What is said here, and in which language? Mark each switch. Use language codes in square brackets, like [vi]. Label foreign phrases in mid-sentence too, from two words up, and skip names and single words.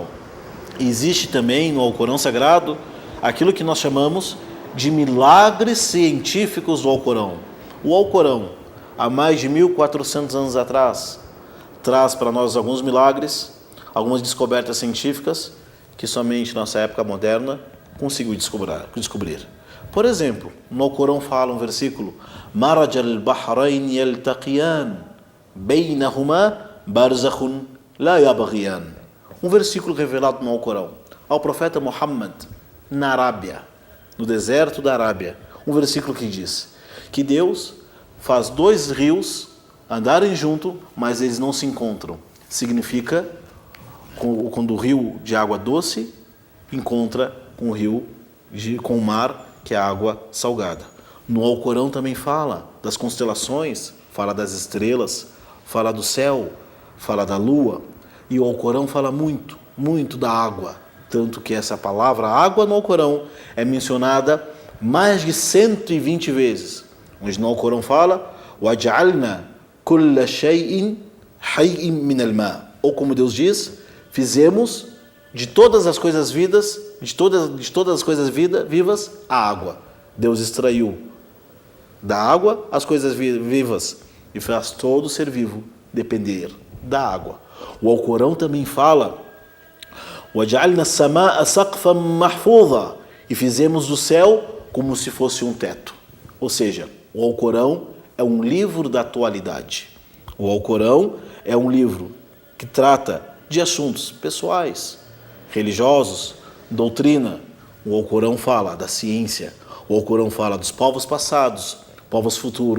[pt] Existe também no Alcorão Sagrado aquilo que nós chamamos de milagres científicos do Alcorão. O Alcorão, há mais de 1400 anos atrás, traz para nós alguns milagres, algumas descobertas científicas que somente nossa época moderna conseguiu descobrir. Por exemplo, no Alcorão fala um versículo: [ar] مرج البحرين يلتقيان بينهما برزخ لا يبغيان. [pt] Um versículo revelado no Alcorão ao profeta Muhammad, na Arábia, no deserto da Arábia. Um versículo que diz que Deus faz dois rios andarem junto, mas eles não se encontram. Significa quando o rio de água doce encontra com o rio com o mar, que é água salgada. No Alcorão também fala das constelações, fala das estrelas, fala do céu, fala da lua. E o Alcorão fala muito, muito da água. Tanto que essa palavra água no Alcorão é mencionada mais de 120 vezes. Onde no Alcorão fala [ar] وَجَعَلْنَا كُلَّ شَيْءٍ حَيٍّ مِنَ الْمَاءِ. [pt] Ou como Deus diz, fizemos de todas as coisas vivas, vivas, a água. Deus extraiu da água as coisas vivas e faz todo ser vivo depender da água. O Alcorão também fala [ar] وَجَعَلْنَا السَّمَاءَ سَقْفًا مَحْفُوظًا. [pt] E fizemos do céu como se fosse um teto. Ou seja, o Alcorão é um livro da atualidade. O Alcorão é um livro que trata de assuntos pessoais, religiosos, doutrina. O Alcorão fala da ciência. O Alcorão fala dos povos passados, povos futuros.